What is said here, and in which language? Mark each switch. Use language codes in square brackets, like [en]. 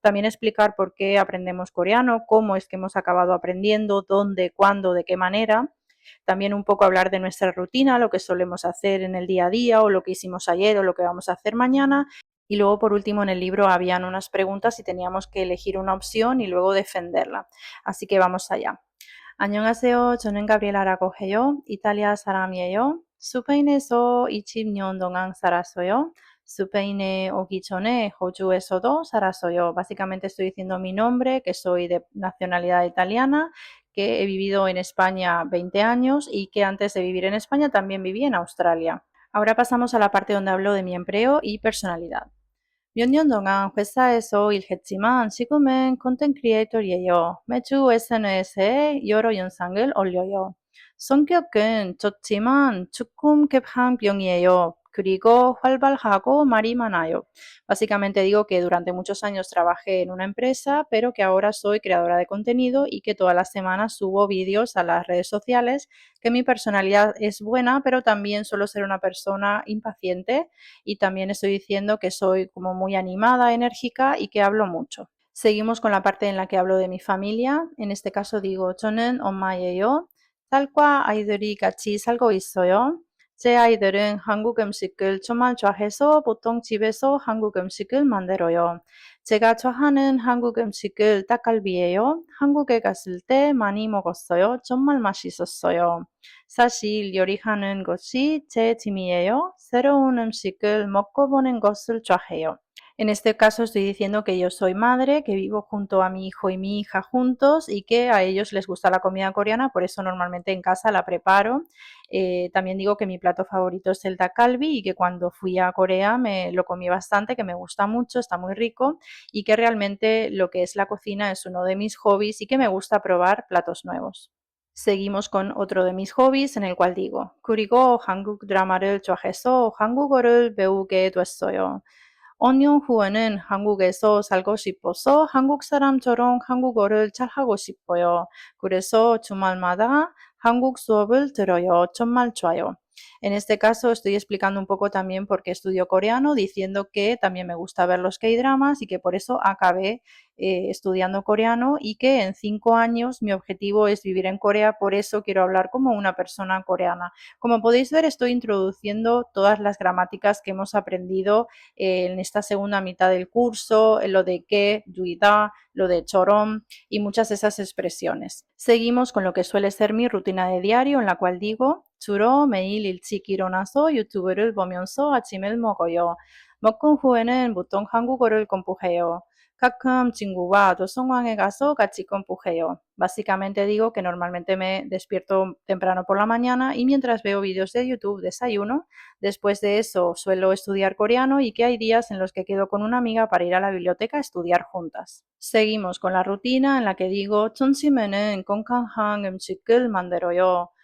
[es] También explicar por qué aprendemos coreano, cómo es que hemos acabado aprendiendo, dónde, cuándo, de qué manera. También un poco hablar de nuestra rutina, lo que solemos hacer en el día a día o lo que hicimos ayer o lo que vamos a hacer mañana. Y luego, por último, en el libro habían unas preguntas y teníamos que elegir una opción y luego defenderla. Así que vamos allá. [ko] 안녕하세요. 저는 가브리엘라라고 해요. 이탈리아 사람이에요. 스페인에서 20년 동안 살았어요. 스페인에 오기 전에 호주에서도 살았어요. [es] Básicamente estoy diciendo mi nombre, que soy de nacionalidad italiana, que he vivido en España 20 años y que antes de vivir en España también viví en Australia. Ahora pasamos a la parte donde hablo de mi empleo y personalidad. [ko] 몇 년 동안 회사에서 일했지만 지금은 콘텐츠 크리에이터예요. 매주 SNS에 여러 영상을 올려요. 성격은 좋지만 조금 급한 병이에요. 그리고 활발하고 말이 많아요. [es] Básicamente digo que durante muchos años trabajé en una empresa, pero que ahora soy creadora de contenido y que todas las semanas subo vídeos a las redes sociales, que mi personalidad es buena, pero también suelo ser una persona impaciente y también estoy diciendo que soy como muy animada, enérgica y que hablo mucho. Seguimos con la parte en la que hablo de mi familia. En este caso digo [ko] 저는 엄마예요. 딸과 아이들이 같이 살고 있어요. 제 아이들은 한국 음식을 정말 좋아해서 보통 집에서 한국 음식을 만들어요. 제가 좋아하는 한국 음식은 닭갈비예요. 한국에 갔을 때 많이 먹었어요. 정말 맛있었어요. 사실 요리하는 것이 제 취미예요. 새로운 음식을 먹어보는 것을 좋아해요. [es] En este caso estoy diciendo que yo soy madre, que vivo junto a mi hijo y mi hija juntos y que a ellos les gusta la comida coreana, por eso normalmente en casa la preparo. También digo que mi plato favorito es el dak galbi y que cuando fui a Corea me lo comí bastante, que me gusta mucho, está muy rico y que realmente lo que es la cocina es uno de mis hobbies y que me gusta probar platos nuevos. Seguimos con otro de mis hobbies en el cual digo, [ko] 그리고 한국 드라마를 좋아해서 한국어를 배우게 됐어요. 5년 후에는 한국에서 살고 싶어서 한국 사람처럼 한국어를 잘하고 싶어요. 그래서 주말마다 한국 수업을 들어요. 정말 좋아요. [es] En este caso estoy explicando un poco también por qué estudio coreano, diciendo que también me gusta ver los K-dramas y que por eso acabé estudiando coreano y que en 5 años mi objetivo es vivir en Corea, por eso quiero hablar como una persona coreana. Como podéis ver, estoy introduciendo todas las gramáticas que hemos aprendido en esta segunda mitad del curso, lo de que, yuida, lo de chorom y muchas de esas expresiones. Seguimos con lo que suele ser mi rutina de diario, en la cual digo [ko] 주로 매일 일찍 일어나서 유튜브를 보면서 아침을 먹어요. 먹은 후에는 보통 한국어를 공부해요. 가끔 친구와 도서관에 가서 같이 공부해요. [es] Básicamente digo que normalmente me despierto temprano por la mañana y mientras veo vídeos de YouTube desayuno. Después de eso suelo estudiar coreano y que hay días en los que quedo con una amiga para ir a la biblioteca a estudiar juntas. Seguimos con la rutina en la que digo [ko] 점심에는 건강한 음식을 만들어요.